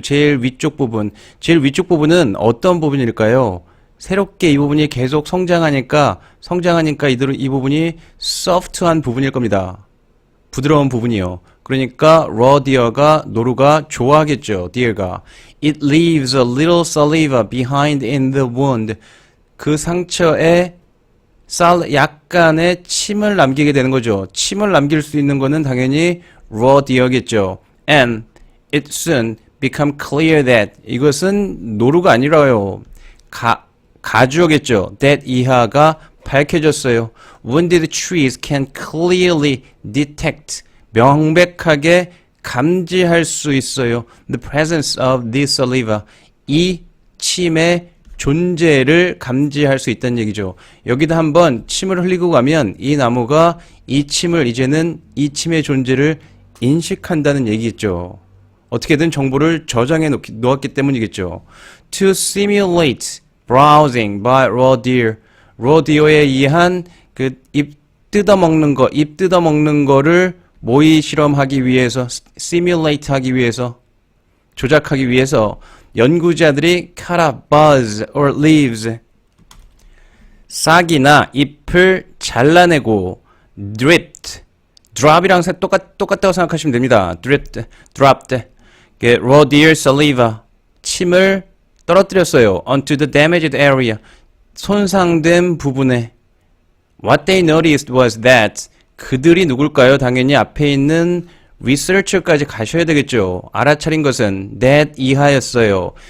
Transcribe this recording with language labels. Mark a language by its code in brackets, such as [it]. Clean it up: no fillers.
[ko] 제일 위쪽 부분. 제일 위쪽 부분은 어떤 부분일까요? 새롭게 이 부분이 계속 성장하니까 이 부분이 soft한 부분일 겁니다. 부드러운 부분이요. 그러니까 raw deer가 노루가 좋아하겠죠. deer가. [en] It leaves a little saliva behind in the wound. [ko] 그 상처에 약간의 침을 남기게 되는 거죠. 침을 남길 수 있는 거는 당연히 raw deer겠죠. [en] And it soon become clear that [ko] 이것은 노루가 아니라요. 가주어겠죠. that 이하가 밝혀졌어요. [en] Wounded trees can clearly detect [ko] 명백하게 감지할 수 있어요. [en] The presence of this saliva. [ko] 이 침의 존재를 감지할 수 있다는 얘기죠. 여기다 한번 침을 흘리고 가면 이 나무가 이제는 이 침의 존재를 인식한다는 얘기겠죠. 어떻게든 정보를 저장해 놓았기 때문이겠죠. [en] To simulate browsing by raw deer. [ko] raw deer에 의한 그 잎 뜯어먹는 거를 모의 실험하기 위해서, simulate 하기 위해서, 조작하기 위해서 연구자들이 [en] cut up buds or leaves, [ko] 싹이나 잎을 잘라내고 dripped, drop이랑 똑같다고 생각하시면 됩니다. [en] dropped, raw deer saliva, [ko] 침을 떨어뜨렸어요. [en] onto the damaged area, [ko] 손상된 부분에. [en] What they noticed was that, [ko] 그들이 누굴까요? 당연히 앞에 있는 researcher까지 가셔야 되겠죠. 알아차린 것은 that 이하였어요.